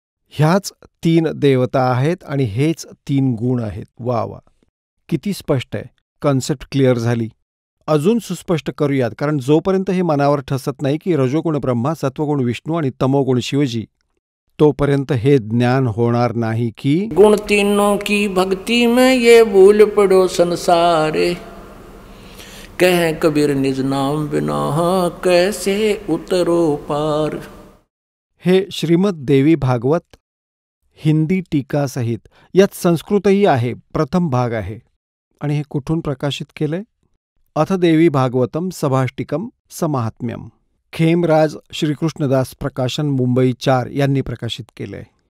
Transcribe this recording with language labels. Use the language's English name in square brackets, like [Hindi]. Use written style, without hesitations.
[Marathi] ह्याच 3 देवता आहेत आणि हेच 3 गुण आहेत. वा वा, किती स्पष्ट आहे. कॉन्सेप्ट क्लिअर झाली. अजून सुस्पष्ट करूयात, कारण जोपर्यंत हे मनावर ठसत नाही की रजोगुण ब्रह्मा, सत्वगुण विष्णू आणि तमोगुण शिवजी, तोपर्यंत हे ज्ञान होणार नाही की [Hindi] गुण तीनों की भक्ति में ये भूल पड़ो संसारे. कह कबीर निज नाम बिना, कैसे उतरो पार. [Marathi] हे श्रीमद देवी भागवत हिंदी टीका सहित, यात संस्कृतही आहे, प्रथम भाग आहे. आणि हे कुठून प्रकाशित केलंय? अथ देवी भागवतम सभाष्टिकम समाहात्म्यम, खेमराज श्रीकृष्णदास प्रकाशन, मुंबई 4 यांनी प्रकाशित केलंय.